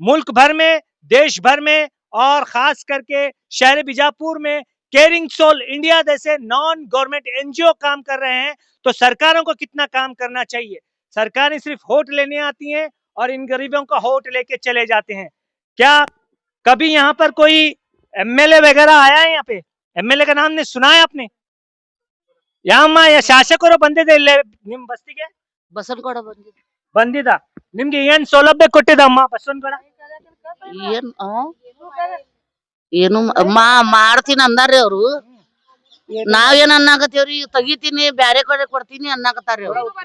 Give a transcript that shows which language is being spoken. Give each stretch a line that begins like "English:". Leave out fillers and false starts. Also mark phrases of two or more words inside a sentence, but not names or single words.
Hindi: मुल्क भर में देश भर में और खास करके शहर बीजापुर में केयरिंग सोल इंडिया जैसे
English: non government
Hindi: एनजीओ काम कर रहे हैं, तो सरकारों को कितना काम करना चाहिए। सरकारें सिर्फ वोट लेने आती हैं और इन गरीबों का वोट लेके चले जाते हैं। क्या कभी यहाँ पर कोई एमएलए वगैरह आया है? यहाँ पे एमएलए का नाम ने सुना है आपने?
Kannada: यहाँ ಯಾ ಶಾಸಕರು ಬಂದಿದೆ ಇಲ್ಲೇ ನಿಮ್ ಬಸ್ತಿಗೆ? ಬಸವನಗೌಡ ಬಂದಿದ. ನಿಮ್ಗೆ ಏನ್ ಸೌಲಭ್ಯ ಕೊಟ್ಟಿದಮ್ಮ ಬಸವನಗೌಡ? ಏನ್ ಏನು ಮಾಡ್ತೀನಿ ಅಂದಾರ್ರಿ ಅವ್ರು. ನಾವೇನ್ ಅನ್ನಾಕತ್ತೇವ್ರಿ, ತೆಗಿತೀನಿ ಬ್ಯಾರೆ ಕಡೆ ಕೊಡ್ತೀನಿ ಅನ್ನಾಕತ್ತಾರ್ರಿ ಅವ್ರು.